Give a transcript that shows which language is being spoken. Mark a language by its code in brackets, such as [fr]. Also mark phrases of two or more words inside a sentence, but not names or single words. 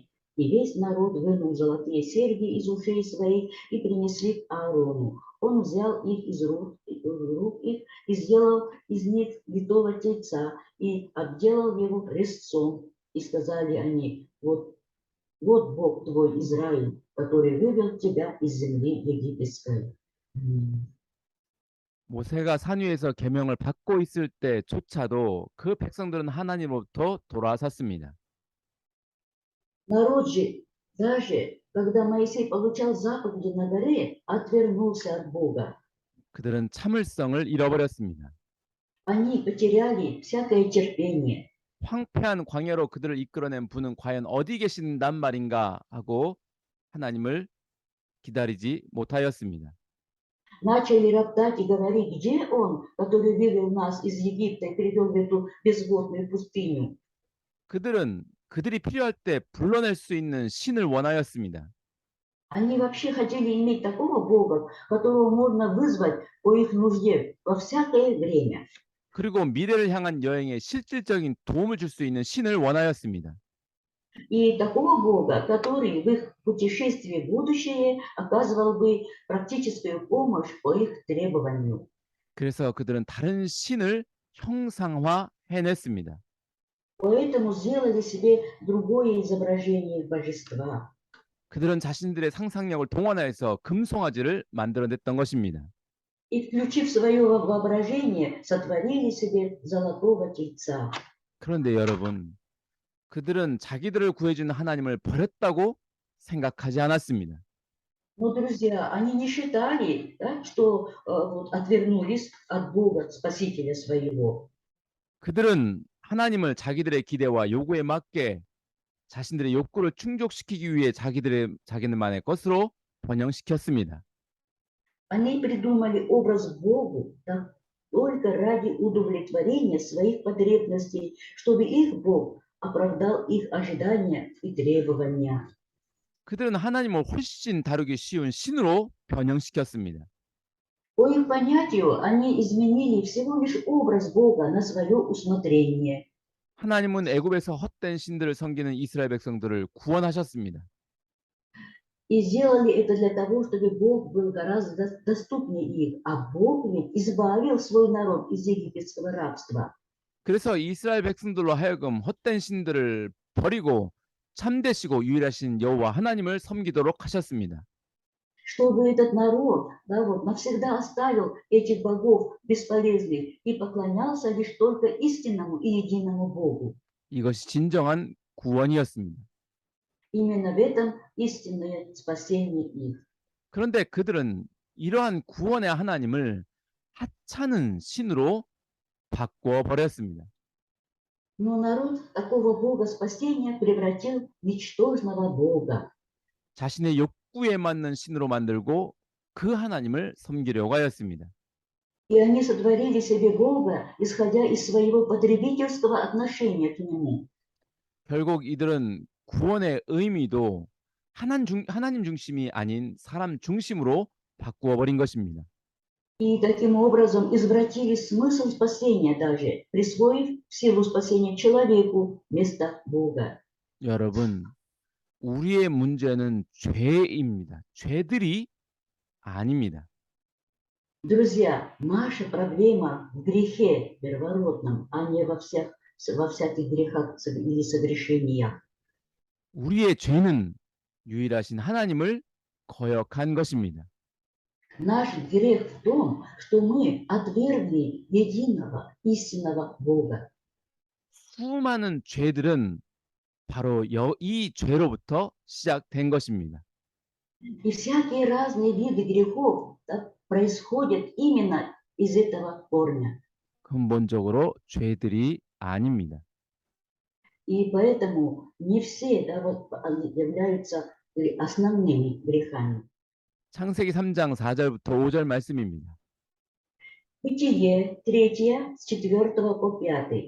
[ru] И весь народ вынул золотые серьги из ушей своих и принесли к Аарону. Он взял их из рук их и сделал из них витого тельца и отделал его резцом. И сказали они: вот Бог твой Израиль, который вывел тебя из земли египетской. [ko] 모세가 산 위에서 계명을 받고 있을 때조차도 그 백성들은 하나님으로부터 돌아섰습니다. [ru] Народ же, даже когда Моисей получал заповеди на горе, отвернулся от Бога. [ko] 그들은 참을성을 잃어버렸습니다. [ru] Они потеряли всякое терпение. [ko] 황폐한 광야로 그들을 이끌어낸 분은 과연 어디 계신단 말인가 하고 하나님을 기다리지 못하였습니다. [ru] Начали роптать и говорить: где он, который вывел нас из Египта и привел в эту безводную пустыню? [ko] 그들은 그들이 필요할 때 불러낼 수 있는 신을 원하였습니다. [ru] Они вообще хотели иметь такого Бога, которого можно вызвать по их нужде во всякое время. [ko] 그리고 미래를 향한 여행에 실질적인 도움을 줄 수 있는 신을 원하였습니다. [ru] И такого Бога, который в их путешествии в будущее оказывал бы практическую помощь по их требованию. [ko] 그래서 그들은 다른 신을 형상화해냈습니다. [ru] Поэтому сделали себе другое изображение божества. [ko] 그들은 자신들의 상상력을 동원해서 금송아지를 만들어냈던 것입니다. [ru] И, включив свое воображение, сотворили себе золотого тельца. [ko] 그런데 여러분, 그들은 자기들을 구해주는 하나님을 버렸다고 생각하지 않았습니다. [ru] Но, друзья, они не считали, да, что вот, отвернулись от Бога, Спасителя своего. [ko] 그들은 하나님을 자기들의 기대와 요구에 맞게 자신들의 욕구를 충족시키기 위해 자기들만의 것으로 번영시켰습니다. [ru] Они придумали образ Богу, да, только ради удовлетворения своих потребностей, чтобы их Бог оправдал их ожидания и требования. [ko] 그들은 하나님을 훨씬 다루기 쉬운 신으로 변형시켰습니다. [ru] По их понятию, они изменили всего лишь образ Бога на свое усмотрение. [ko] 하나님은 애굽에서 헛된 신들을 섬기는 이스라엘 백성들을 구원하셨습니다. [ru] И сделали это для того, чтобы Бог был гораздо доступнее их. А Бог ведь избавил свой народ из египетского рабства. [ko] 그래서 이스라엘 백성들로 하여금 헛된 신들을 버리고 참되시고 유일하신 여호와 하나님을 섬기도록 하셨습니다. [ru] Чтобы этот народ, да, вот, навсегда оставил этих богов бесполезных и поклонялся лишь только истинному и единому Богу. [ko] 이것이 진정한 구원이었습니다. [ru] Именно в этом истинное спасение их. [ko] 그런데 그들은 이러한 구원의 하나님을 하찮은 신으로 바꾸어 버렸습니다. [ru] Но народ такого Бога спасения превратил в ничтожного Бога. [ko] 자신의 욕구에 맞는 신으로 만들고 그 하나님을 섬기려고 하였습니다. [ru] И они сотворили себе Бога, исходя из своего потребительского отношения к Нему. [ko] 결국 이들은 구원의 의미도 하나님 중심이 아닌 사람 중심으로 바꾸어 버린 것입니다. [ru] И таким образом извратили смысл спасения даже, присвоив силу спасения человеку вместо Бога. [ko] 여러분, 우리의 문제는 죄입니다. 죄들이 아닙니다. [ru] Друзья, наша проблема в грехе первородном, а не во всяких грехах или согрешениях. [ko] 우리의 죄는 유일하신 하나님을 거역한 것입니다. [ru] Наш грех в том, что мы отвергли единого истинного Бога. [ko] 수많은 죄들은 바로 이 죄로부터 시작된 것입니다. [ru] И всякие разные виды грехов происходят именно из этого корня. [ko] 근본적으로 죄들이 아닙니다. [ru] И поэтому не все являются основными грехами. [ko] 창세기 3장 4절부터 5절 말씀입니다. [ru] Бытие 3, с 4 по 5.